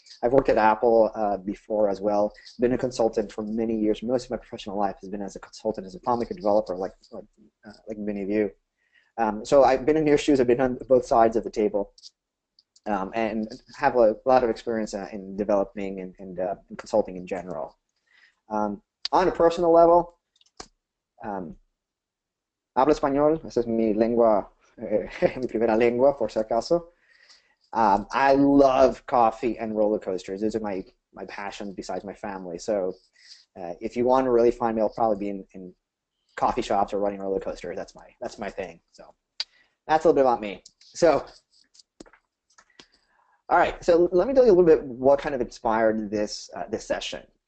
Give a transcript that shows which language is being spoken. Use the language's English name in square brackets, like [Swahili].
[English] I've worked at Apple before as well. Been a consultant for many years. Most of my professional life has been as a consultant, as a FileMaker developer, like many of you. So I've been in your shoes. I've been on both sides of the table. And have a lot of experience in developing and consulting in general. On a personal level, [Spanish] hablo español, esa es mi lengua, mi primera lengua, por si acaso. [English] I love coffee and roller coasters. Those are my passion besides my family. So if you want to really find me, I'll probably be in coffee shops or running roller coasters. That's my thing. So that's a little bit about me. So all right, so let me tell you a little bit what kind of inspired this session.